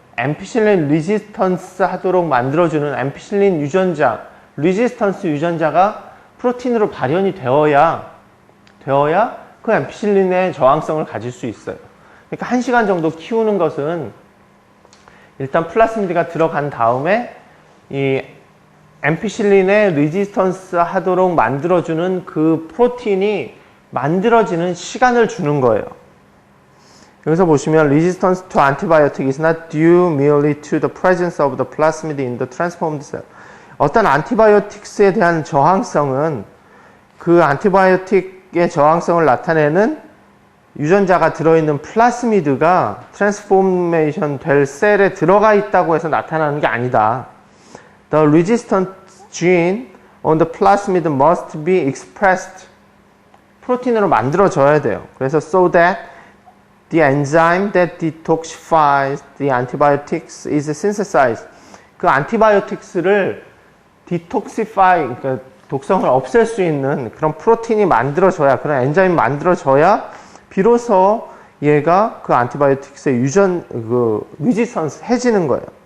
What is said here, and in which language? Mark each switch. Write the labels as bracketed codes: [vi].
[ko] 엠피실린 리지스턴스 하도록 만들어주는 엠피실린 유전자, 리지스턴스 유전자가 프로틴으로 발현이 되어야 그 엠피실린의 저항성을 가질 수 있어요. 그러니까 1시간 정도 키우는 것은 일단 플라스미드가 들어간 다음에 이 앰피실린에 레지스턴스 하도록 만들어주는 그 프로틴이 만들어지는 시간을 주는 거예요. 여기서 보시면 [en] resistance to antibiotic is not due merely to the presence of the plasmid in the transformed cell. [ko] 어떤 안티바이오틱스에 대한 저항성은 그 안티바이오틱의 저항성을 나타내는 유전자가 들어있는 플라스미드가 트랜스포메이션 될 셀에 들어가 있다고 해서 나타나는 게 아니다. [en] The resistant gene on the plasmid must be expressed. [ko] 프로틴으로 만들어져야 돼요. 그래서 [en] so that the enzyme that detoxifies the antibiotics is synthesized. [ko] 그 안티바이오틱스를 detoxify, 그러니까 독성을 없앨 수 있는 그런 프로틴이 만들어져야, 그런 엔자임이 만들어져야 비로소 얘가 그 안티바이오틱스의 resistance 해지는 거예요.